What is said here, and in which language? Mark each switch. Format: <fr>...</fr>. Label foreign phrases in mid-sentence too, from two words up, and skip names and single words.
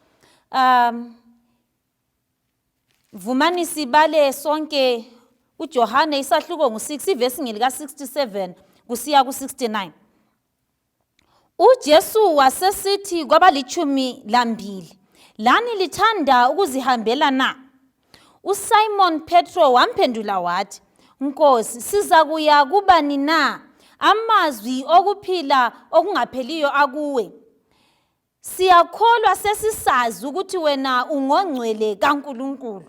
<nd>Vumani sibale sonke uJohane isahluko ngo-6 ivesi ngelika 67 kusiya ku69. uJesu wasesithi kwabalitshumi-2, lani lithanda ukuzihambela na? uSimon Petro wamphendula wathi, Nkosi, siza kuya kubani na? Amazwi okuphila okungapheliyo akuwe. Siyakholwa sesisazi ukuthi wena ungongcwele kaNkulunkulu.</nd>